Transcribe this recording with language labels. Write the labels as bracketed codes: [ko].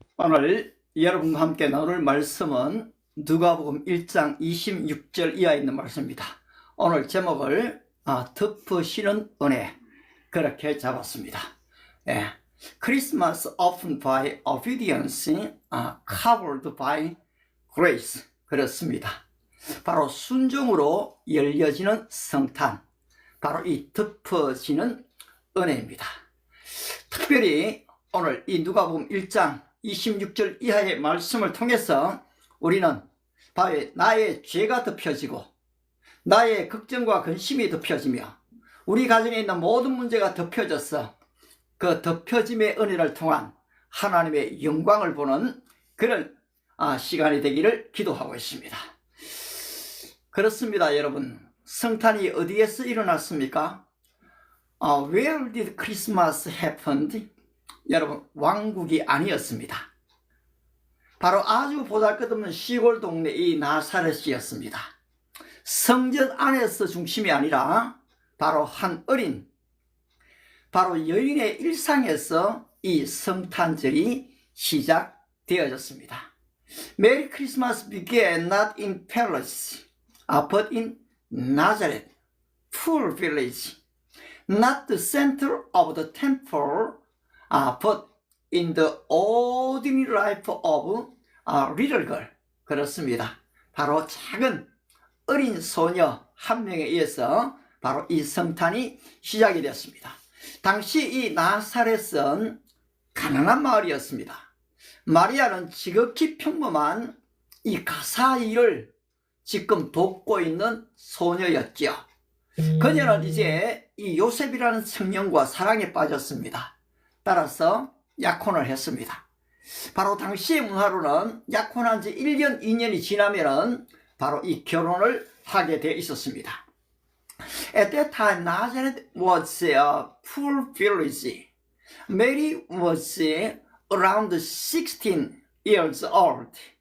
[ko] 오늘 여러분과 함께 나눌 말씀은 누가복음 1장 26절 이하에 있는 말씀입니다. 오늘 제목을 덮으시는 은혜 그렇게 잡았습니다. [en] Christmas often by obedience, covered by grace. [ko] 그렇습니다. 바로 순종으로 열려지는 성탄, 바로 이 덮어지는 은혜입니다. 특별히 오늘 이 누가복음 1장 26절 이하의 말씀을 통해서 우리는 바로 나의 죄가 덮여지고 나의 걱정과 근심이 덮여지며 우리 가정에 있는 모든 문제가 덮여져서 그 덮여짐의 은혜를 통한 하나님의 영광을 보는 그런 시간이 되기를 기도하고 있습니다. 그렇습니다. 여러분, 성탄이 어디에서 일어났습니까? [en] Where did Christmas happen? [ko] 여러분, 왕국이 아니었습니다. 바로 아주 보잘것없는 시골 동네 이 나사렛이었습니다. 성전 안에서 중심이 아니라 바로 한 어린, 바로 여인의 일상에서 이 성탄절이 시작되어졌습니다. [en] Merry Christmas began not in palace, but in Nazareth, poor village, not the center of the temple, but in the ordinary life of a little girl. [ko] 그렇습니다. 바로 작은 어린 소녀 한 명에 의해서 바로 이 성탄이 시작이 되었습니다. 당시 이 나사렛은 가난한 마을이었습니다. 마리아는 지극히 평범한 이 가사 일을 지금 돕고 있는 소녀였죠. 그녀는 이제 이 요셉이라는 청년과 사랑에 빠졌습니다. 따라서 약혼을 했습니다. 바로 당시의 문화로는 약혼한 지 1년, 2년이 지나면은 바로 이 결혼을 하게 되어 있었습니다. [en] At that time, Nazareth was a poor village. Mary was around 16 years old.